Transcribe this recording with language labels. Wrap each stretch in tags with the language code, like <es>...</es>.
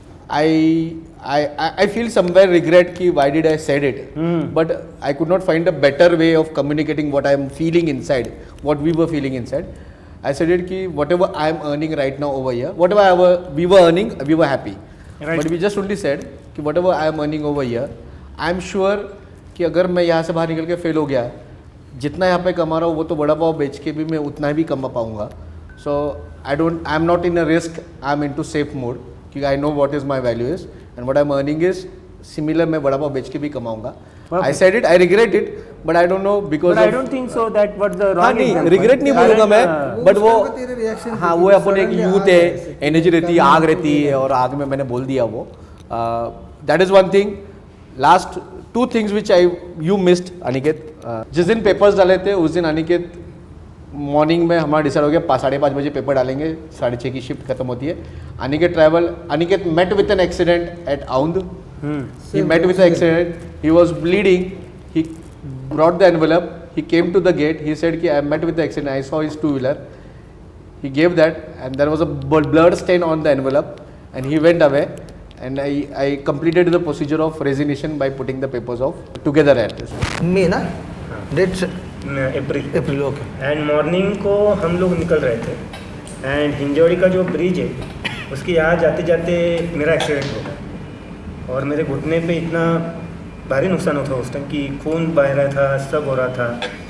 <en>I feel somewhere regret कि why did I said it, but I could not find a better way of communicating what I am feeling inside, what we were feeling inside. I said it कि whatever I am earning right now over here, whatever we were earning, we were happy. Right. But we just only said कि whatever I am earning over here, I am sure</en> <hi>कि अगर मैं यहाँ से बाहर निकल के फेल हो गया, जितना यहाँ पे कमा रहा हूँ वो तो बड़ा पाव बेच के भी मैं उतना भी कमा पाऊँगा.</hi> <en>So I am not in a risk, I am into safe mode. I know what is my value is and what I'm earning is similar.</en> <hi>मैं बड़ा पाव बेच के भी कमाऊंगा.</hi> <en>I said it, I regret it, but I don't know because. But I don't think so that what the wrong.</en> <hi>नहीं, regret नहीं बोलूँगा मैं, but वो हाँ वो अपन एक youth है, energy रहती है, आग रहती है और आग में मैंने बोल दिया वो.</hi> <en>That is one thing. Last 2 things which you missed, Aniket.</en> <hi>जिस दिन पेपर्स डाले थे उस दिन अनिकेत मॉर्निंग में हमारा डिसाइड हो गया 5:30 बजे पेपर डालेंगे, 6:30 की शिफ्ट खत्म होती है.</hi> <en>Aniket met with an accident at around. He met with an accident. He was bleeding. He brought the envelope. He came to the gate. He said कि I met with the accident. I saw his 2-wheeler. He gave that and there was a blood stain on the envelope and he went away. And I completed the procedure of resignation by putting the papers off together at this.</en> <hi>मे ना date April.</hi> <en>Okay.</en> <hi>And morning को हम लोग निकल रहे थे and हिंजौड़ी का जो bridge है उसके यहाँ जाते जाते मेरा एक्सीडेंट हो गया और मेरे घुटने पे इतना भारी नुकसान होता उस टाइम कि खून बह रहा था, सब हो रहा था.</hi>